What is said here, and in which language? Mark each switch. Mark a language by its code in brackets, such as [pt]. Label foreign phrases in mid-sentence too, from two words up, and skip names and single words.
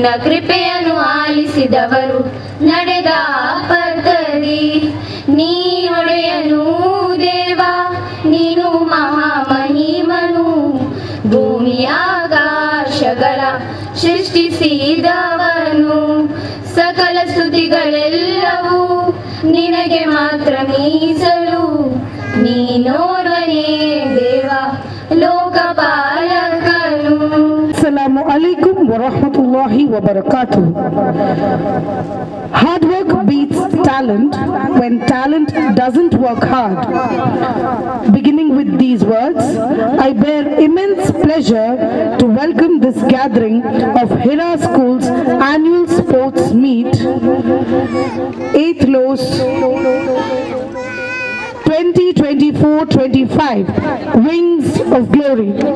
[kn] ಕೃಪೆಯನ್ನು ಆಲಿಸಿದವರು ನಡೆದ ಪದದಿ ನೀನೊಡೆಯನು ದೇವ ನೀನು ಮಹಾಮಹಿಮನು ಭೂಮಿ ಆಕಾಶಗಳ ಸೃಷ್ಟಿಸಿದವನು ಸಕಲ ಸ್ತುತಿಗಳೆಲ್ಲವೂ ನಿನಗೆ ಮಾತ್ರ ಮೀಸಲು ನೀನೋರ್ವನೇ ದೇವ ಲೋಕಪಾಲಕನು. [ar] السلام عليكم ورحمة الله وبركاته. [en] Hard work beats talent when talent doesn't work hard. Beginning with these words, I bear immense pleasure to welcome this gathering of Hira School's annual sports meet, 8th LOS 2024-25, Wings of Glory.